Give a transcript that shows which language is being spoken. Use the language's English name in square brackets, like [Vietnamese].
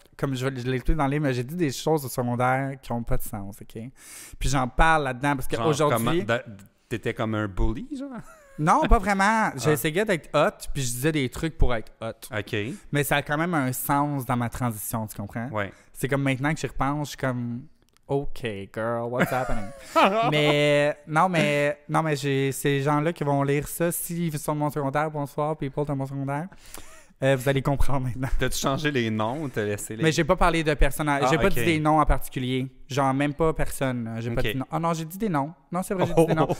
[French] Comme je l'ai expliqué dans le livre, j'ai dit des choses au secondaire qui n'ont pas de sens, OK? Puis j'en parle là-dedans parce qu'aujourd'hui... T'étais comme un bully, genre? Non, pas vraiment. J'essayais d'être hot, puis je disais des trucs pour être hot. OK. Mais ça a quand même un sens dans ma transition, tu comprends? Ouais. C'est comme maintenant que j'y repense, je suis comme... [English] OK, girl, what's happening? [French] Non, mais j'ai ces gens-là qui vont lire ça. S'ils sont de mon secondaire, bonsoir, people de mon secondaire. Vous allez comprendre maintenant. T'as-tu changé les noms ou t'as laissé les... Mais j'ai pas parlé de personnages. J'ai pas ok. dit des noms en particulier. Genre, même pas personne. J'ai pas Ok. dit non. Ah non, j'ai dit des noms. Non, c'est vrai, j'ai dit des noms.